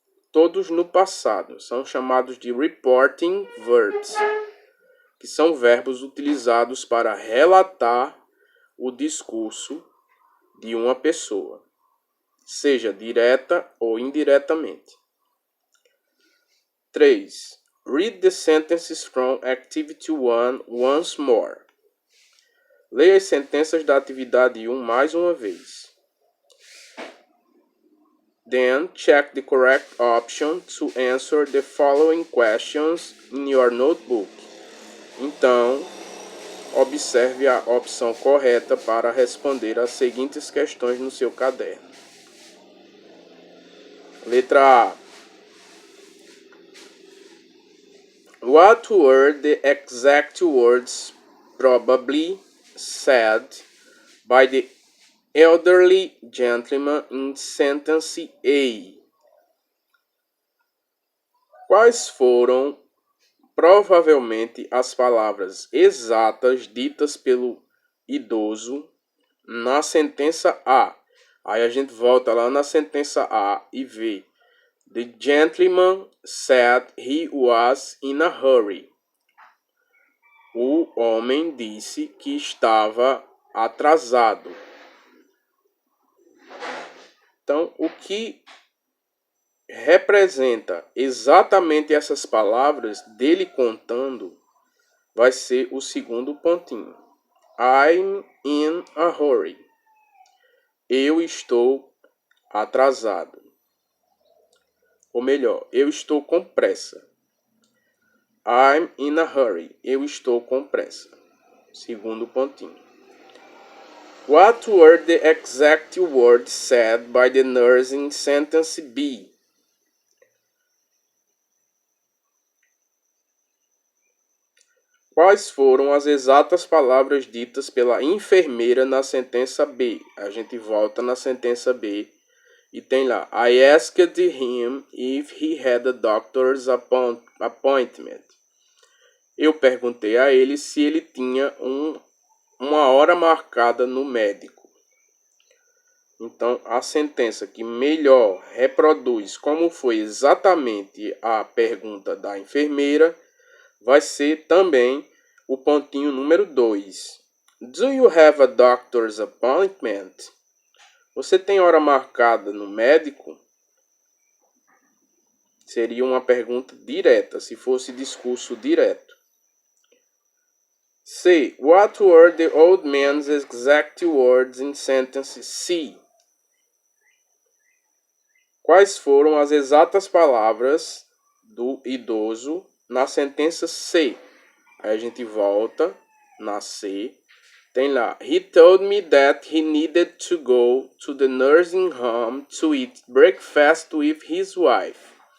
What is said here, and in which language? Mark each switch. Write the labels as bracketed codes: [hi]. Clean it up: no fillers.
[pt] Todos no passado são chamados de reporting verbs, que são verbos utilizados para relatar o discurso de uma pessoa, seja direta ou indiretamente. 3. [en] Read the sentences from Activity 1 once more. [pt] Leia as sentenças da atividade 1 mais uma vez. [en] Then check the correct option to answer the following questions in your notebook. [pt] Então, observe a opção correta para responder as seguintes questões no seu caderno. Letra A. [en] What were the exact words probably said by the elderly gentleman in sentence A? [pt] Quais foram provavelmente as palavras exatas ditas pelo idoso na sentença A? Aí a gente volta lá na sentença A e vê. [en] The gentleman said he was in a hurry. [pt] O homem disse que estava atrasado. Então, o que representa exatamente essas palavras dele contando vai ser o segundo pontinho. [en] I'm in a hurry. [pt] Eu estou atrasado. Ou melhor, eu estou com pressa. [en] I'm in a hurry. [pt] Eu estou com pressa. Segundo pontinho. [en] What were the exact words said by the nurse in sentence B? [pt] Quais foram as exatas palavras ditas pela enfermeira na sentença B? A gente volta na sentença B e tem lá. [en] I asked him if he had a doctor's appointment. [pt] Eu perguntei a ele se ele tinha uma hora marcada no médico. Então, a sentença que melhor reproduz como foi exatamente a pergunta da enfermeira vai ser também o pontinho número 2. [en] Do you have a doctor's appointment? [pt] Você tem hora marcada no médico? Seria uma pergunta direta, se fosse discurso direto. C. [en] What were the old man's exact words in sentence C? [pt] Quais foram as exatas palavras do idoso na sentença C? Aí a gente volta na C. Tem lá. [en] He told me that he needed to go to the nursing home to eat breakfast with his wife.